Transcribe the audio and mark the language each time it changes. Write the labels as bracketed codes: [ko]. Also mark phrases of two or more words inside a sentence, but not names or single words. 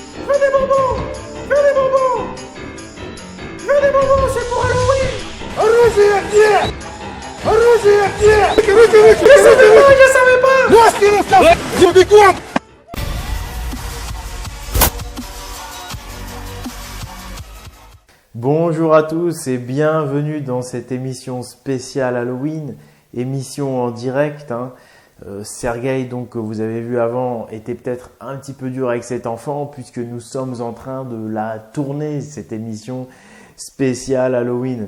[fr] veux des bonbons. Je veux des bonbons. Je veux des bonbons, c'est pour Halloween. [ru] Оружие где? Оружие где? [fr] Excusez-moi, je savais pas. [ru] Носки расставь! Бегом! [fr] Bonjour à tous et bienvenue dans cette émission spéciale Halloween, émission en direct. Sergueï, donc que vous avez vu avant, était peut-être un petit peu dur avec cet enfant puisque nous sommes en train de la tourner, cette émission spéciale Halloween.